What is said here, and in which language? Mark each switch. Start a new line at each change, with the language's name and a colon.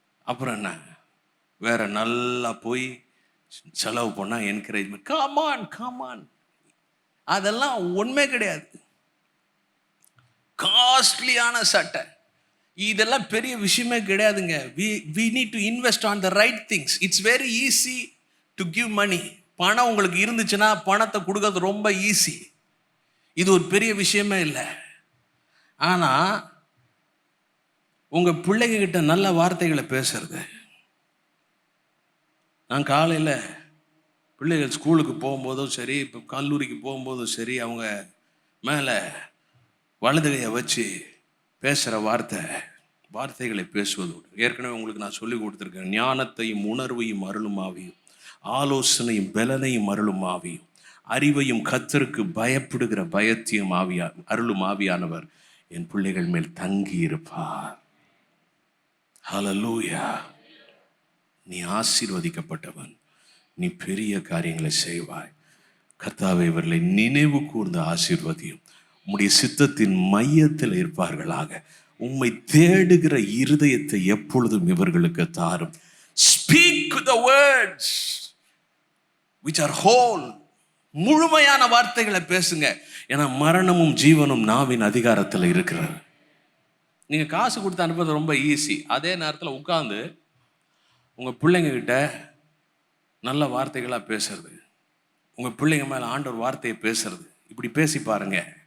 Tamil: அப்புறம் என்ன, வேற நல்லா போய் செலவு பண்ணால் என்கரேஜ்மெண்ட். காமான் அதெல்லாம் உண்மை கிடையாது. காஸ்ட்லியான சட்டை இதெல்லாம் பெரிய விஷயமே கிடையாதுங்க.
English: we need to invest on the right things. It's very easy to give money.
Tamil: பணம் உங்களுக்கு இருந்துச்சுன்னா பணத்தை கொடுக்கறது ரொம்ப ஈஸி. இது ஒரு பெரிய விஷயமே இல்லை. ஆனால் உங்கள் பிள்ளைங்க கிட்ட நல்ல வார்த்தைகளை பேசுறது. நான் காலையில் பிள்ளைகள் ஸ்கூலுக்கு போகும்போதும் சரி, இப்போ கல்லூரிக்கு போகும்போதும் சரி, அவங்க மேலே வலது கையை வச்சு பேசுகிற வார்த்தைகளை பேசுவதோடு, ஏற்கனவே உங்களுக்கு நான் சொல்லி கொடுத்துருக்கேன், ஞானத்தையும் உணர்வையும் அருளும் ஆவியும், ஆலோசனையும் பலனையும் அருளும் ஆவியும், அறிவையும் கர்த்தருக்கு பயப்படுகிற பயத்தையும் அருளும் ஆவியானவர் என் பிள்ளைகள் மேல் தங்கி இருப்பார். ஹல்லேலூயா. நீ ஆசீர்வதிக்கப்பட்டவன், நீ பெரிய காரியங்களை செய்வாய். கர்த்தாவே இவர்களை நினைவு கூர்ந்த ஆசீர்வதியும், உம்முடைய சித்தத்தின் மையத்தில் இருப்பார்களாக. உம்மை தேடுகிற இருதயத்தை எப்பொழுதும் இவர்களுக்கு தாரும்.
English: Speak the words which are whole.
Tamil: முழுமையான வார்த்தைகளை பேசுங்க. ஏன்னா மரணமும் ஜீவனும் நாவின் அதிகாரத்தில் இருக்கிறது. நீங்க காசு கொடுத்து அனுப்புறது ரொம்ப ஈஸி. அதே நேரத்தில் உட்கார்ந்து உங்க பிள்ளைங்க கிட்ட நல்ல வார்த்தைகளாக பேசுறது, உங்க பிள்ளைங்க மேல ஆண்டவர் வார்த்தையை பேசுறது, இப்படி பேசி பாருங்க.